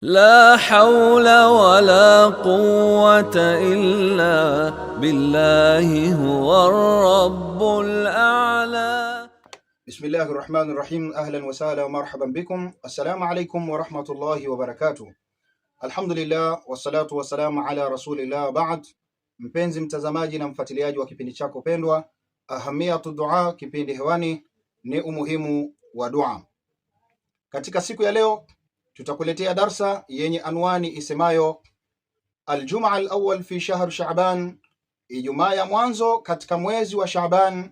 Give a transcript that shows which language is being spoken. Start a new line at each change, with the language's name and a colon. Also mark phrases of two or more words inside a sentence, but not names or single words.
Arabic: لا حول ولا قوة إلا بالله هو الرب الأعلى. بسم الله الرحمن الرحيم. أهلا وسهلا ومرحبا بكم. السلام عليكم ورحمة الله وبركاته. الحمد لله والصلاة والسلام على رسول الله بعد.
Swahili: Mpenzi mtazamaji na mfuatiliaji wa kipindi chako pendwa Ahamiyatu Dua, kipindi hewani ni umuhimu wa dua. Katika siku ya leo tutakuletea darsa yenye anwani isemayo
Arabic: الجمعة الأول في شهر شعبان,
Swahili: Ijumaa ya mwanzo katika mwezi wa Sha'ban.